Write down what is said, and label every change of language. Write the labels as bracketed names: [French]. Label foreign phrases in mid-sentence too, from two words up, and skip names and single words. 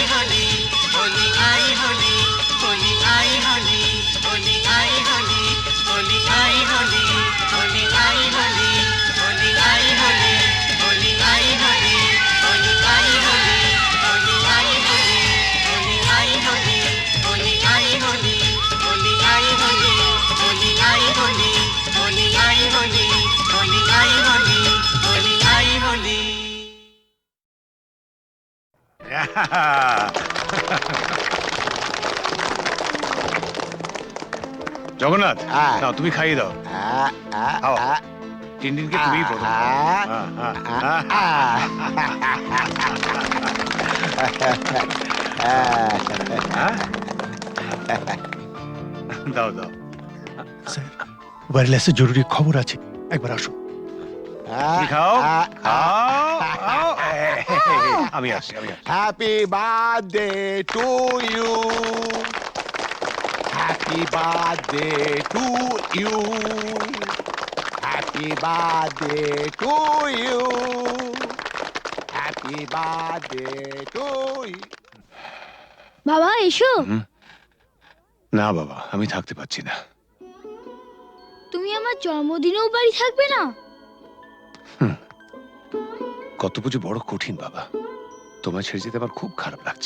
[Hindi] होली, होली आई होली, होली आई होली, होली आई होली, होली आई होली, होली आई होली, होली आई होली, होली आई होली, होली आई होली, होली आई होली, होली आई होली, होली आई होली, होली आई होली, होली आई होली, होली आई होली, होली आई होली, होली आई होली। [Bangla] জগন্নাথ, নাও তুমি খাইয়ে দাও। খাও। টিনটিনকে তুমি প্রথম দাও দাও। স্যার, ওয়্যারলেসে জরুরি খবর আছে, একবার আসুন। তুমি খাও খাও। আমি আসছি। [English] Happy birthday to you, happy birthday to you, happy birthday to you, happy birthday to you. [Bangla] বাবা এসো। না বাবা, আমি থাকতে পারছি না। তুমি আমার জন্মদিনেও বাড়ি থাকবে না? কত পুজো বড় কঠিন বাবা, তোমায় ছেড়ে যেতে আমার খুব খারাপ লাগছে।